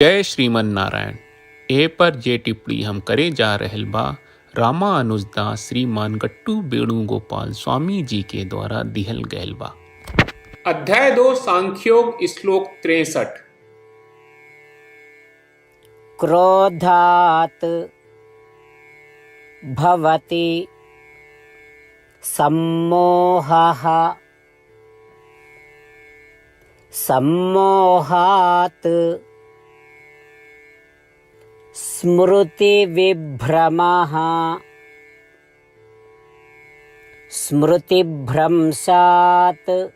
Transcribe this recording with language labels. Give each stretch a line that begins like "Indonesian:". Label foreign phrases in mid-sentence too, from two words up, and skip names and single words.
Bhojpuri: जय श्रीमन नारायण। ए पर जे टिप्पणी हम करे जा रहल बा रामा अनुजदास श्रीमान गट्टू वेणुगोपाल स्वामी जी के द्वारा दिहल गयल बा। अध्याय 2 सांख्योग श्लोक 63।
Sanskrit: क्रोधात् भवति सम्मोहः सम्मोहात् स्मृतिविभ्रमः स्मृतिभ्रंशात्